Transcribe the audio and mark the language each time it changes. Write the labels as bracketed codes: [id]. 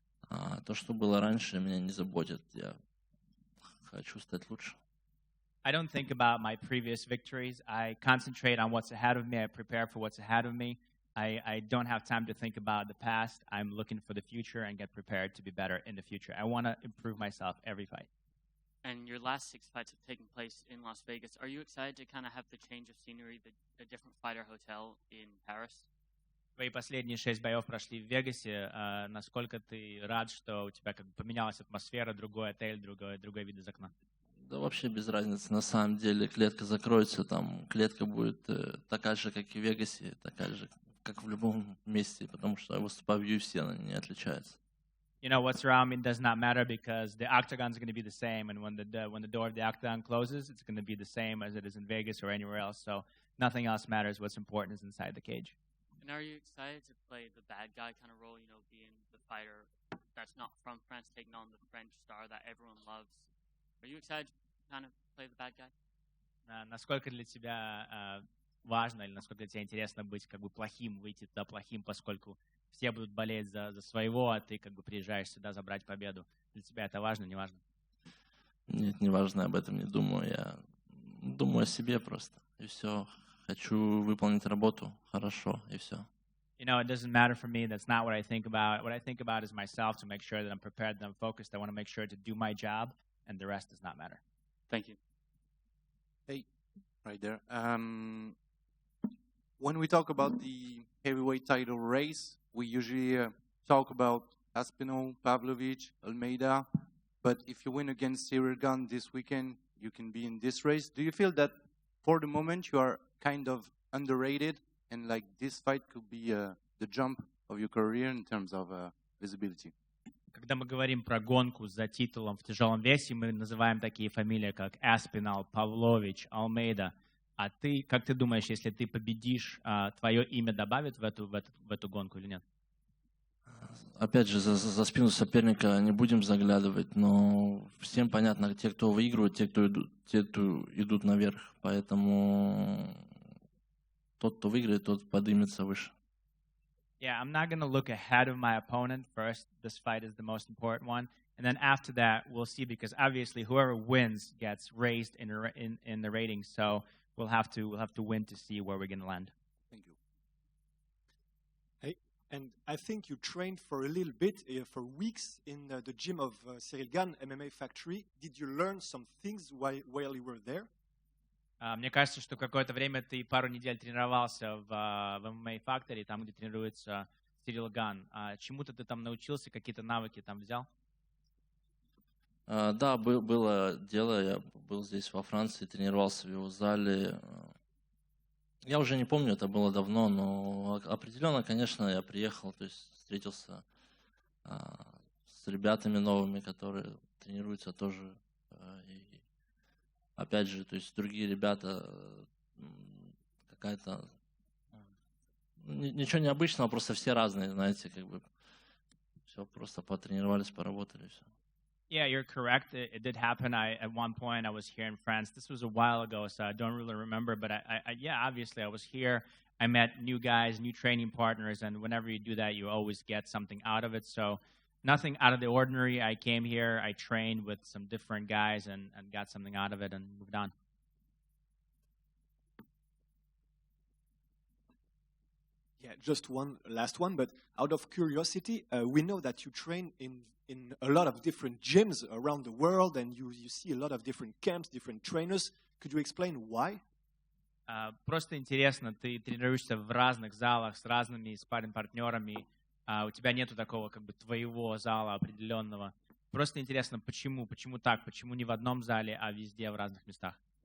[ru] А то, что было раньше, меня не заботит. Я хочу стать лучше. [en] I don't think about my previous victories. I concentrate on what's ahead of me. I prepare for what's ahead of me. I don't have time to think about the past. I'm looking for the future and get prepared to be better in the future. I want to improve myself every fight. And your last 6 fights have taken place in Las Vegas. Are you excited to kind of have the change of scenery, a different fighter hotel in Paris? [ru] Твои последние 6 боев прошли в Вегасе. Насколько ты рад, что у тебя как бы поменялась атмосфера, другой отель, другой вид из окна? Да вообще без разницы. На самом деле клетка закроется, там клетка будет такая же, как и в Вегасе, такая же, как в любом месте, потому что я выступаю в UFC, она не отличается. [en] You know, what's around me does not matter because the octagon is going to be the same, and when the door of the octagon closes, it's going to be the same as it is in Vegas or anywhere else. So nothing else matters. What's important is inside the cage. And are you excited to play the bad guy kind of role, you know, being the fighter that's not from France, taking on the French star that everyone loves? Are you excited to kind of play the bad guy? [ru] Насколько для тебя важно или насколько для тебя интересно быть как бы плохим, выйти туда плохим, поскольку все будут болеть за своего, а ты как бы приезжаешь сюда забрать победу. Для тебя это важно, не важно? Нет, не важно, об этом не думаю. Я думаю о себе просто. И все. Хочу выполнить работу хорошо, и все. [en] You know, it doesn't matter for me. That's not what I think about. What I think about is myself, to make sure that I'm prepared, that I'm focused. I want to make sure to do my job, and the rest does not matter. Thank you. Hey, right there. When we talk about the heavyweight title race, we usually talk about Aspinall, Pavlovich, Almeida. But if you win against Ciryl Gane this weekend, you can be in this race. Do you feel that for the moment you are kind of underrated, and like this fight could be the jump of your career in terms of visibility? [ru] Когда мы говорим про гонку за титулом в тяжелом весе, мы называем такие фамилии, как Aspinall, Pavlovich, Almeida. А ты, как ты думаешь, если ты победишь, твое имя добавит в эту гонку или нет? Опять же, за спину соперника не будем заглядывать, но всем понятно, те, кто выигрывают, те, кто идут наверх. Поэтому тот, кто выиграет, тот поднимется выше. [en] Yeah, I'm not going to look ahead of my opponent first. This fight is the most important one. And then after that, we'll see, because obviously whoever wins gets raised in the ratings. So we'll have to win to see where we're going to land. Thank you. Hey, and I think you trained for a little bit, for weeks, in the gym of Serghei Gane, MMA Factory. Did you learn some things while you were there? [ru] Мне кажется, что какое-то время ты пару недель тренировался в MMA Factory, там, где тренируется Ciryl Gane. Чему-то ты там научился, какие-то навыки там взял? Да, было дело. Я был здесь во Франции, тренировался в его зале. Я уже не помню, это было давно, но определенно, конечно, я приехал, то есть встретился с ребятами новыми, которые тренируются тоже. И опять же, то есть другие ребята, какая-то ничего необычного, просто все разные, знаете, как бы все просто потренировались, поработали, все. [en] Yeah, you're correct. It did happen. At one point, I was here in France. This was a while ago, so I don't really remember. But yeah, obviously, I was here. I met new guys, new training partners, and whenever you do that, you always get something out of it. So nothing out of the ordinary. I came here, I trained with some different guys, and got something out of it, and moved on. Yeah, just one last one, but out of curiosity, we know that you train in a lot of different gyms around the world, and you see a lot of different camps, different trainers. Could you explain why? [ru] Просто интересно, ты тренируешься в разных залах с разными спарринг-партнерами, у тебя нету такого как бы твоего зала определенного. Просто интересно, почему так, почему не в одном зале, а везде в разных местах?